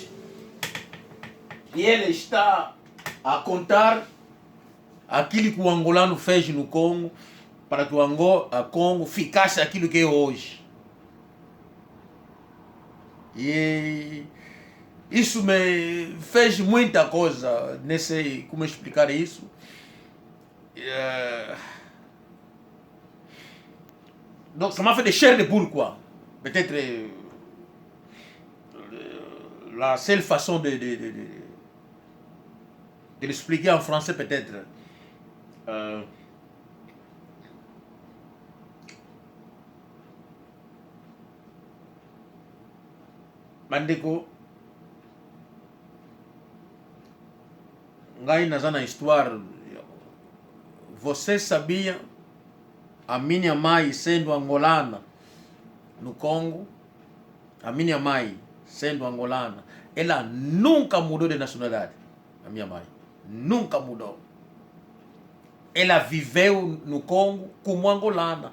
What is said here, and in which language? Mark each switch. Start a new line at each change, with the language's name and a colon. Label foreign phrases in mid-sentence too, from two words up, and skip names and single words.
Portuguese: E ele está a contar aquilo que o angolano fez no Congo, para que o Congo ficasse aquilo que é hoje. E isso me fez muita coisa, não sei como explicar isso.
French: Donc ça m'a fait des chairs de poule, quoi. Peut-être la seule façon de l'expliquer en français, peut-être.
Lingala: Mandeko, ngai naza na histoire.
Portuguese: Você sabia a minha mãe sendo angolana no Congo? A minha mãe sendo angolana, ela nunca mudou de nacionalidade. A minha mãe nunca mudou. Ela viveu no Congo como angolana.